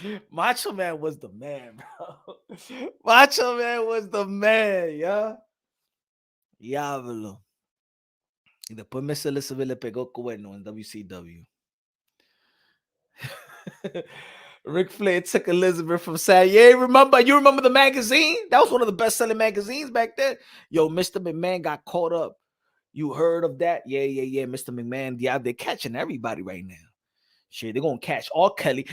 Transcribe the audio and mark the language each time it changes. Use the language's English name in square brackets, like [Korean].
[English] Macho Man was the man, bro. Macho Man was the man, yeah. [Spanish] Diablo. Y después Miss Elizabeth le pegó cuerno en WCW. [English] Ric Flair took Elizabeth from Sad. Yeah, you remember the magazine? That was one of the best-selling magazines back then. Yo, Mr. McMahon got caught up. You heard of that? Yeah. Mr. McMahon, yeah, they're catching everybody right now. Shit, they're gonna catch R. Kelly.